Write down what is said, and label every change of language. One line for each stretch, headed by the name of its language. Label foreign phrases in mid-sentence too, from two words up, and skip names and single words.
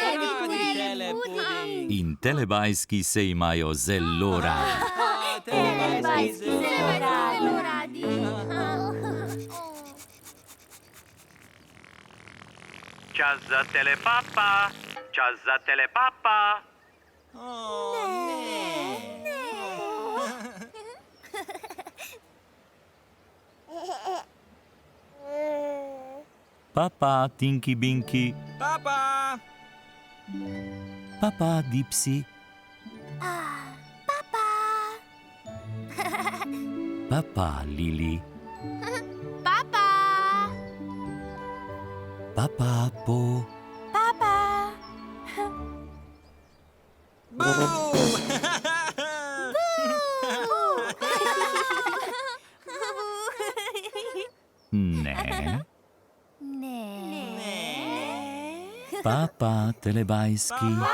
Slovenian: In telebajski se imajo zelo radi. Telebajski zelo radi. Čas za telepapa. Čas za telepapa. Papa, Tinky Binky. Papa. Papa, Dipsy. Papa, Lili. Papa. Papa, Po. Boom. Ne. Papa, telebajski.